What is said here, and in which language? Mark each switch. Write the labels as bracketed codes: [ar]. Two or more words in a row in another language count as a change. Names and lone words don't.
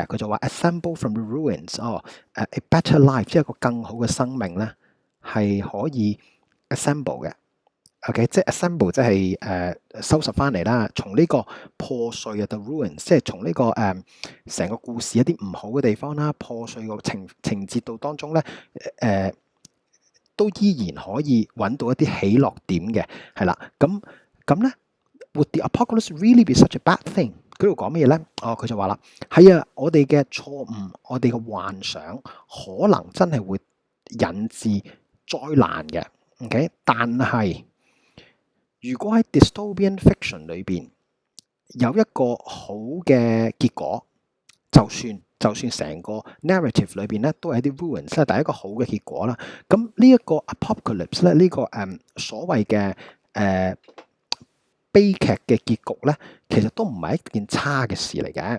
[yue] 佢就話 [en] assemble from the ruins， a better life， [yue] 即係一個更好嘅生命咧，係可以 assemble 嘅。OK， 即係 assemble， 即係收拾翻嚟啦。從呢個破碎嘅 [en] the ruins， [yue] 即係從呢個成個故事一啲唔好嘅地方啦，破碎個情節度當中咧， 都依然可以揾到一啲喜樂點嘅，係啦。咁咧 [en] ，Would the apocalypse really be such a bad thing？ [yue] 佢度講乜嘢咧？佢就話啦，係啊，我哋嘅錯誤，我哋嘅幻想，可能真係會引致災難嘅。OK，但係如果喺 [en] dystopian fiction [yue] 裏邊有一個好嘅結果，就算成個 narrative 裏邊咧都係一啲 ruins，即係第一個好嘅結果啦。咁呢一個 apocalypse 咧，呢個所謂嘅悲劇嘅結局咧，其實都唔係一件差嘅事嚟嘅。